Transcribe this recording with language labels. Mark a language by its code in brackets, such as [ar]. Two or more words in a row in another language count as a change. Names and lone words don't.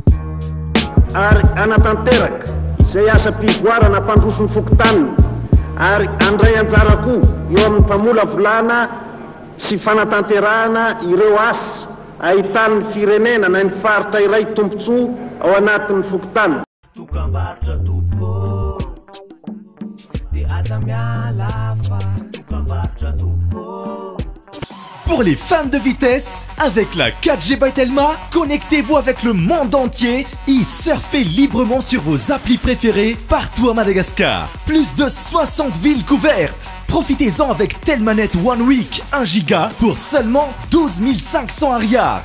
[mg] ary anatanteraka izay asa mpivoarana mpandroso ny fokotaniny ary andray anjara koa eo amin'ny mpamola volana sy fanatanterahana ireo asa ahitan'ny firenena na ny faritra iray tombontsoa ao anatin'ny fokotany. Tukambarotra tompoko de aza miala fa tukambarotra tompoko. [fr] Pour les fans de vitesse, avec la 4G by Telma, connectez-vous avec le monde entier et surfez librement sur vos applis préférés partout à Madagascar. Plus de 60 villes couvertes. Profitez-en avec Telmanet One Week 1 giga pour seulement 12 500 ariars.